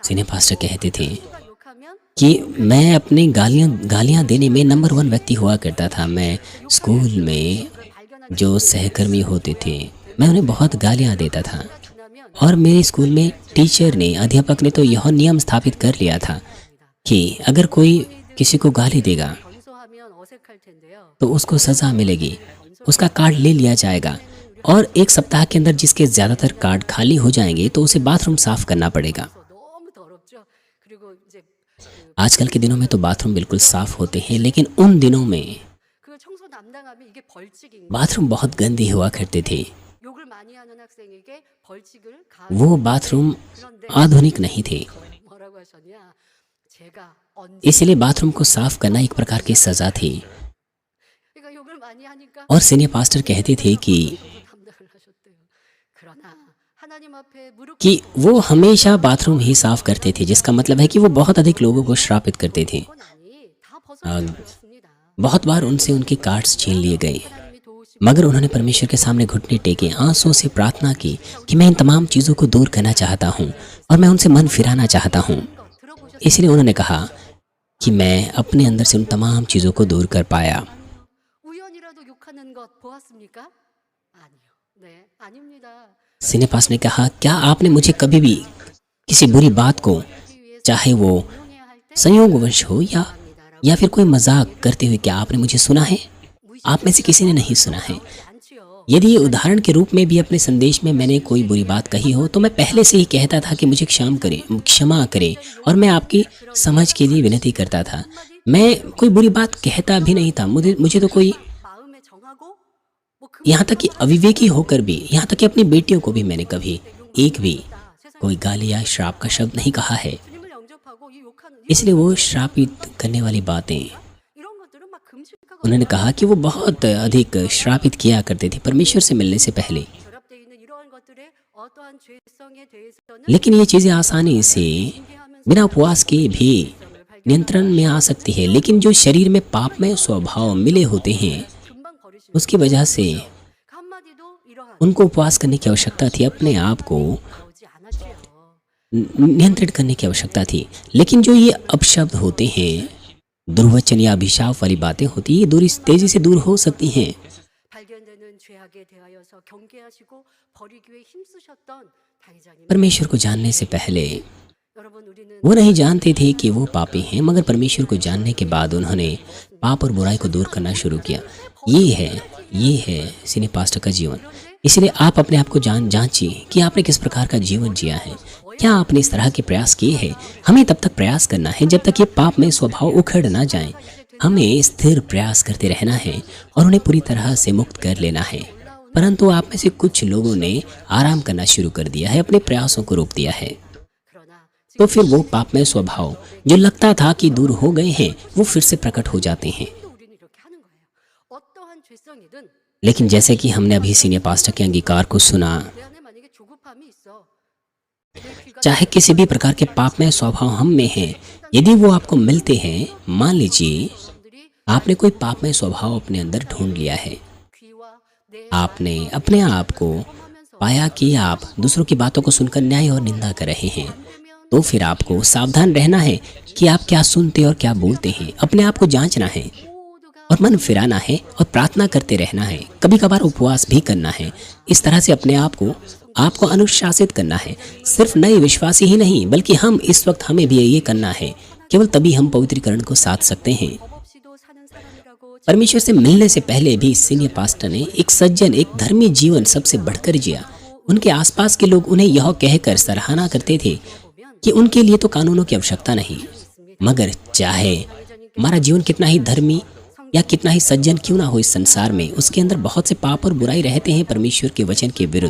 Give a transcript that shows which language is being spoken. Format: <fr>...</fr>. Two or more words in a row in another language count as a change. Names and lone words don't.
<hi>सीने पास्टर कहते थे</hi> <ko>누가 욕하면</ko> <hi>कि मैं अपनी गालियाँ देने में नंबर 1 व्यक्ति हुआ करता था। मैं स्कूल में</hi> <ko>그걸 발견하게</ko> <hi>जो सहकर्मी होते थे, मैं उन्हें बहुत गालियाँ देता था।</hi> <ko>지나면</ko> <hi>और मेरे स्कूल में टीचर ने, अध्यापक ने तो यह नियम स्थापित कर लिया था कि अगर कोई किसी को गाली देगा</hi> <ko>변소하면 어색할 텐데요.</ko> <hi>तो उसको सज़ा मिलेगी, उसका कार्ड ले लिया जाएगा और 1 सप्ताह के अंदर जिसके ज़्यादातर कार्ड खाली हो जाएंगे तो उसे बाथरूम साफ करना पड़ेगा।</hi> <ko>그래서 너무 더럽죠. 그리고 이제</ko> <hi>आजकल के दिनों में तो बाथरूम बिल्कुल साफ होते हैं, लेकिन उन दिनों में</hi> <ko>그 청소 담당하면 이게 벌칙인</ko> <hi>बाथरूम बहुत गंदे हुआ करते थे।</hi> <ko>욕을 많이 하는 학생에게 벌칙을</ko> <hi>वो बाथरूम आधुनिक नहीं थे,</hi> <ko>뭐라고 하셨냐? 제가 언제</ko> <hi>इसलिए बाथरूम को साफ करना एक प्रकार की सज़ा थी।</hi> <ko>그러니까 욕을 많이 하니까</ko> <hi>और</hi> <en>senior pastor</en> <hi>कहते थे कि</hi> <ko>담당을 하셨대요. 그러나 하나님 앞에 무릎</ko> <hi>कि वो हमेशा बाथरूम ही साफ करते थे, जिसका मतलब है कि वो बहुत अधिक लोगों को श्रापित करते थे।</hi> <ko>건 아니 다 벗어났습니다.</ko> <hi>बहुत बार उनसे उनके कार्ड्स छीन लिए गए,</hi> <ko>하나님이 도우시고</ko> <hi>मगर उन्होंने परमेश्वर के सामने घुटने टेके आंसुओं से प्रार्थना की कि मैं इन तमाम चीज़ों को दूर करना चाहता हूँ और मैं उनसे मन फिराना चाहता हूँ।</hi> <ko>들어보셨어요?</ko> <hi>इसलिए उन्होंने कहा कि मैं अपने अंदर से उन तमाम चीज़ों को दूर कर पाया।</hi> <ko>우연이라도 욕하는 것 보았습니까? 아니요. 네, 아닙니다.</ko> <hi>सिनेपास ने कहा, क्या आपने मुझे कभी भी किसी बुरी बात को,</hi> <ko>하기 위해서</ko> <hi>चाहे वो</hi> <ko>운용해야 할 때</ko> <hi>संयोगवश हो या फिर कोई मजाक करते हुए, क्या आपने मुझे सुना है? आप में से किसी ने नहीं सुना है।</hi> <ko>않지요.</ko> <hi>यदि ये उदाहरण के रूप में भी अपने संदेश में मैंने कोई बुरी बात कही हो तो मैं पहले से ही कहता था कि मुझे क्षमा करें और मैं आपकी समझ के लिए विनती करता था। मैं कोई बुरी बात कहता भी नहीं था। मुझे तो कोई,</hi> <ko>마음에 정하고 뭐</ko> <hi>यहाँ तक कि अविवेकी होकर भी, यहाँ तक कि अपनी बेटियों को भी मैंने कभी एक भी कोई गाली या श्राप का शब्द नहीं कहा है।</hi> <ko>주님을 영접하고 이 욕하는</ko> <hi>इसलिए वो श्रापित करने वाली बातें,</hi> <ko>이런 것들은 막 금식하고</ko> <hi>उन्होंने कहा कि वो बहुत अधिक श्रापित किया करते थे परमेश्वर से मिलने से पहले।</hi> <ko>결합되어 있는 이러한 것들의 어떠한 죄성에 대해서는</ko> <hi>लेकिन ये चीज़ें आसानी से बिना उपवास के भी नियंत्रण में आ सकती है, लेकिन जो शरीर में पाप में स्वभाव मिले होते हैं</hi> <ko>금방 버리시는</ko> <hi>उसकी वजह से</hi> <ko>그 한마디도 이러한</ko> <hi>उनको उपवास करने की आवश्यकता थी, अपने आप को</hi> <ko>나오지 않았지요.</ko> <hi>नियंत्रित करने की आवश्यकता थी। लेकिन जो ये अपशब्द होते हैं, दुर्वचन या अभिशाप वाली बातें होती है, ये तेजी से दूर हो सकती हैं।</hi> <ko>발견되는 죄악에 대하여서 경계하시고 버리기 위해 힘쓰셨던 당회장님.</ko> <hi>परमेश्वर को जानने से पहले</hi> <ko>여러분 우리는</ko> <hi>वो नहीं जानते थे कि वो पापी हैं, मगर परमेश्वर को जानने के बाद उन्होंने पाप और बुराई को दूर करना शुरू किया। ये है</hi> <en>senior pastor</en> <hi>का जीवन। इसलिए आप अपने आप को जांचिए कि आपने किस प्रकार का जीवन जिया है। क्या आपने इस तरह के प्रयास किए हैं? हमें तब तक प्रयास करना है जब तक ये पाप में स्वभाव उखड़ ना जाए। हमें स्थिर प्रयास करते रहना है और उन्हें पूरी तरह से मुक्त कर लेना है। परंतु आप में से कुछ लोगों ने आराम करना शुरू कर दिया है, अपने प्रयासों को रोक दिया है।</hi> <ko>그러나</ko> <hi>तो फिर वो पापमय स्वभाव जो लगता था कि दूर हो गए हैं, वो फिर से प्रकट हो जाते हैं।</hi> <ko>지금도 우리는 이렇게 하는 거예요. 어떠한 죄성이든</ko> <hi>लेकिन जैसे कि हमने अभी</hi> <en>senior pastor</en> <hi>के अंगीकार को सुना,</hi> <ko>내 안에 만약에 조급함이 있어. 내 귀가</ko> <hi>चाहे किसी भी प्रकार के पापमय स्वभाव हम में हैं, यदि वो आपको मिलते हैं, मान लीजिए</hi> <ko>분들이</ko> <hi>आपने कोई पापमय स्वभाव अपने अंदर ढूंढ लिया है,</hi> <ko>귀와 내</ko> <hi>आपने अपने आप को पाया कि आप दूसरों की बातों को सुनकर न्याय और निंदा कर रहे हैं, तो फिर आपको सावधान रहना है कि आप क्या सुनते और क्या बोलते हैं। अपने आप को जांचना है</hi> <ko>모두가</ko> <hi>और मन फिराना है और प्रार्थना करते रहना है। कभी कभार उपवास भी करना है। इस तरह से अपने आप को आपको अनुशासित करना है। सिर्फ नए विश्वासी ही नहीं, बल्कि हम इस वक्त हमें भी ये करना है। केवल तभी हम पवित्रीकरण को साध सकते हैं।</hi> <ko>법 없이도 사는 사람이라고</ko> <hi>परमेश्वर से मिलने से पहले भी</hi> <en>senior pastor</en> <hi>ने एक सज्जन, एक धर्मी जीवन सबसे बढ़कर जिया। उनके आसपास के लोग उन्हें यह कहकर सराहना करते थे कि उनके लिए तो कानूनों की आवश्यकता नहीं, मगर चाहे हमारा जीवन कितना ही धर्मी या कितना ही सज्जन क्यों ना हो इस संसार में, उसके अंदर बहुत से पाप और बुराई रहते हैं परमेश्वर के वचन के विरुद्ध।</hi>